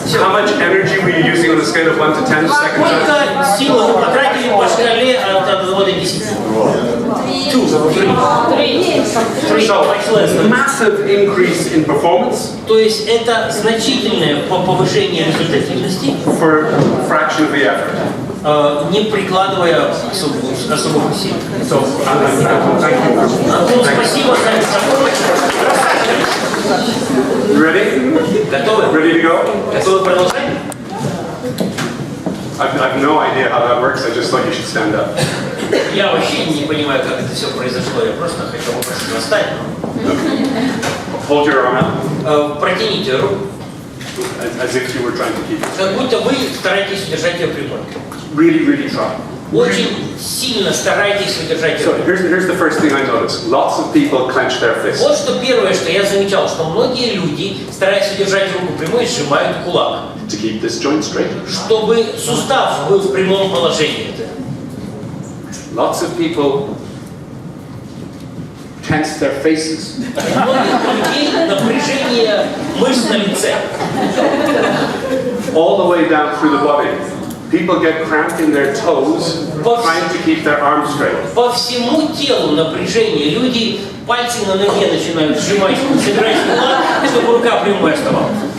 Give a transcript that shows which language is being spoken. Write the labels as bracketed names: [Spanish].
[English] How much energy were you using on a scale of 1 to 10 seconds? [Russian] Сколько сил вы потратили по шкале от 1 до 10? [English] So, massive increase in performance. [Russian] То есть это значительное повышение результативности. [English] For a fraction of the effort. [Russian] Не прикладывая особых усилий. [English] So, thank you. [Russian] Антон, спасибо за помощь. [English] Ready? [Russian] Готовы? [English] Ready to go? [Russian] Готовы продолжать? [English] I've no idea how that works. I just thought you should stand up. [Russian] Я вообще не понимаю, как это все произошло. Я просто хотел попросить вас встать. [English] Hold your arm out. [Russian] Протяните руку. [English] As if you were trying to keep it. [Russian] Как будто вы стараетесь удержать ее прямой. [English] Really, really try. [Russian] Очень сильно старайтесь удержать ее [English] So [Russian] прямой. [English] here's the first thing I noticed. Lots of people clench their fists. [Russian] Вот что первое, что я замечал, что многие люди, стараясь удержать руку прямой, сжимают кулак. [English] To keep this joint straight. [Russian] Чтобы сустав был в прямом положении. [English] Lots of people tense their faces. [Russian] Многих людей напряжение мышц на лице. [English] All the way down through the body. People get cramped in their toes, trying to keep their arms straight. [Russian] По всему телу напряжение. Люди пальцы на ноге начинают сжимать, собирать кулак, чтобы рука прямой оставалась.